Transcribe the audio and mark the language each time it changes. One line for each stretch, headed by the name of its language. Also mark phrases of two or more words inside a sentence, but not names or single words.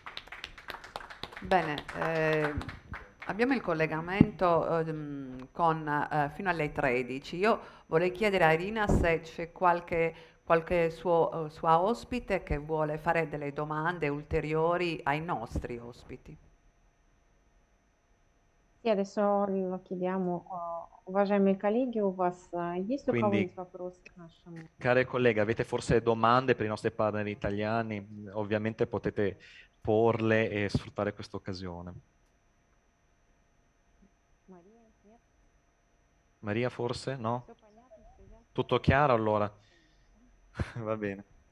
Italian: Bene, abbiamo il collegamento fino alle 13. Io vorrei chiedere a Irina se c'è qualche sua ospite che vuole fare delle domande ulteriori ai nostri ospiti. Sì, adesso lo chiediamo.
Russian: Уважаемые коллеги, у вас есть у кого-нибудь вопросы к нашему?
Italian: Care colleghe, avete forse domande per i nostri partner italiani? Ovviamente potete porle e sfruttare questa occasione. Maria forse? No? Tutto chiaro allora? Va bene.